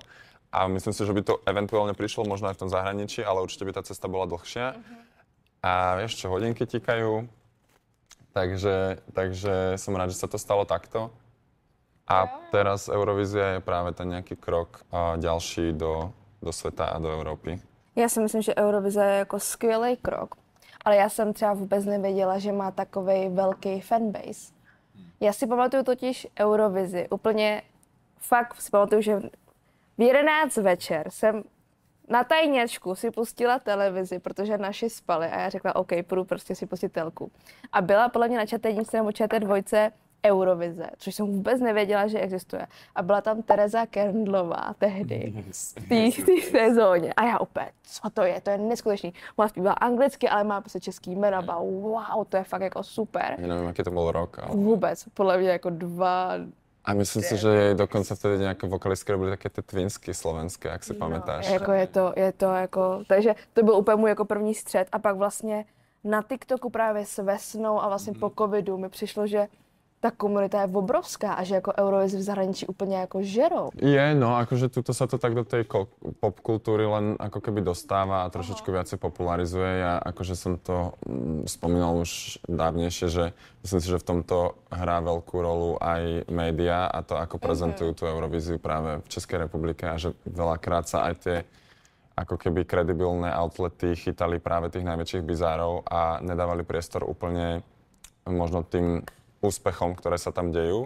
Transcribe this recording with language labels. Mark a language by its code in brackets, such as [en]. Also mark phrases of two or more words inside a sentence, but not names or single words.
[sk] A myslím si, že by to eventuálne prišlo možno aj v tom zahraničí, ale určite by tá cesta bola dlhšia. A vieš čo, hodinky tikajú, takže som rád, že sa to stalo takto. A teraz Eurovízia je práve ten nejaký krok ďalší [cs] do světa a do Evropy. Já si myslím, že Eurovize je jako skvělý krok, ale já jsem třeba vůbec nevěděla, že má takovej velký fanbase. Já si pamatuju totiž Eurovizi, úplně fakt si pamatuju, že v 11 večer jsem na tajněčku si pustila televizi, protože naši spali a já řekla, OK, půjdu prostě si pustit telku. A byla podle mě na ČT1 nebo ČT2 Eurovize, což jsem vůbec nevěděla, že existuje. A byla tam Tereza Kerndlová tehdy v té sezóně. A já opět, co to je neskutečný. Ona zpívala anglicky, ale má prostě český jméno. Wow, to je fakt jako super. [sk] Ja neviem, aký to bol rok, ale... [cs] Vůbec, podle mě jako 2... [sk] A myslím si, že jej dokonca vtedy nejaké vokalistky robili také tie twinsky slovenské, ak si pamätáš. [cs] Jako je to jako, takže to byl úplně můj jako první střed a pak vlastně na TikToku právě s Vesnou a vlastně po covidu mi přišlo, že ta komunita je obrovská a že jako Eurovizi v zahraničí úplně jako žerou. [sk] Je, no akože tuto sa to tak do tej popkultúry len ako keby dostáva a trošičku viacej popularizuje. Ja akože som to spomínal už dávnejšie, že myslím si, že v tomto hrá veľkú rolu aj média a to, ako prezentujú tú Eurovíziu práve v Českej republike a že veľakrát sa aj tie ako keby kredibilné outlety chytali práve tých najväčších bizárov a nedávali priestor úplne možno tým úspechom, ktoré sa tam dejú.